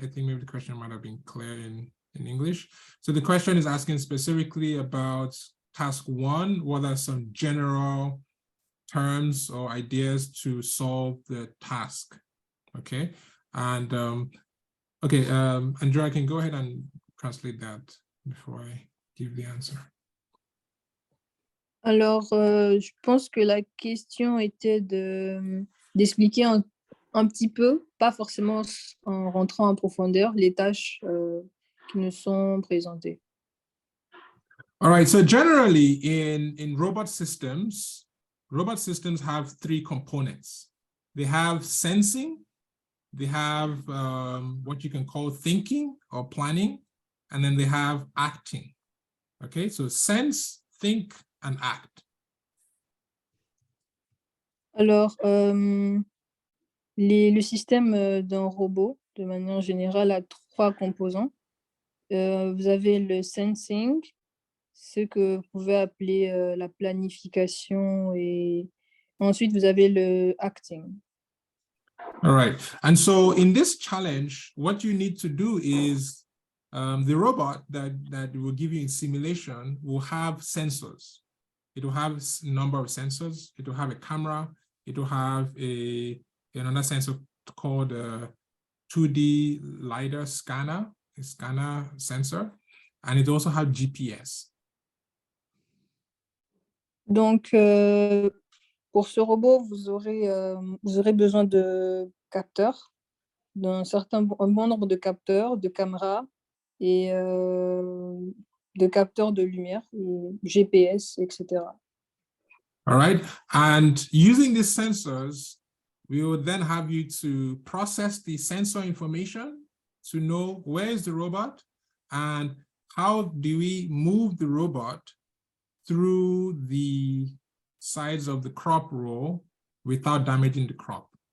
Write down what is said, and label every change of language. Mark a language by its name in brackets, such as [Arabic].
[English] I think maybe the question might have been clear in English. So the question is asking specifically about task 1, what are some general terms or ideas to solve the task, okay? And okay, Andrea, I can go ahead and translate that before I give the answer. [French] Alors, je pense que la question était d'expliquer un petit peu, pas forcément en rentrant en profondeur, les tâches qui nous sont présentées. [English] All right, so generally in robot systems have 3 components. They have sensing, they have what you can call thinking or planning, and then they have acting. Okay, so sense, think, and act. [French] Alors, le système d'un robot, de manière générale, a 3 composants. Vous avez le sensing, ce que vous pouvez appeler la planification, et ensuite vous avez le acting. [English] All right, and so in this challenge, what you need to do is the robot that will give you in simulation will have sensors. It will have a number of sensors. It will have a camera. It will have another sensor called a 2D LiDAR scanner, a scanner sensor, and it also has GPS. [French] Donc, pour ce robot, vous aurez besoin de capteurs, un bon nombre de capteurs, de caméras et de capteurs de lumière, GPS, etc. [English] All right, and using these sensors, we will then have you to process the sensor information to know where is the robot and how do we move the robot through the sides of the crop row without damaging the crop.